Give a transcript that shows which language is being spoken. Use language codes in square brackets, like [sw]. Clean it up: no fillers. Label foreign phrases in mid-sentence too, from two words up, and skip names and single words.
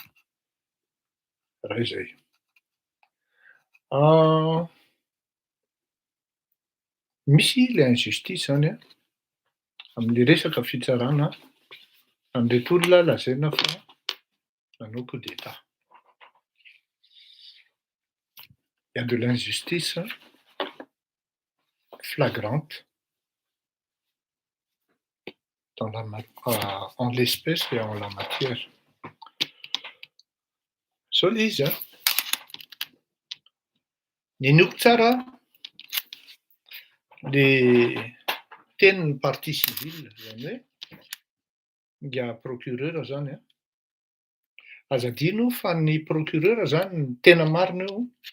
[mg] Raha izay. Misy le injustice zany amin'le resaka fitsarana an'ireto olona lazaina fa nanao [fr] coup d'état. Il y a de l'injustice flagrante en l'espèce et en la matière. [mg] Zao le izy nenoko tsara le tenin'ny [fr] partie civile [mg] zany hoe nga procureur zany aza adino fa ny procureur zany ny tena marina eo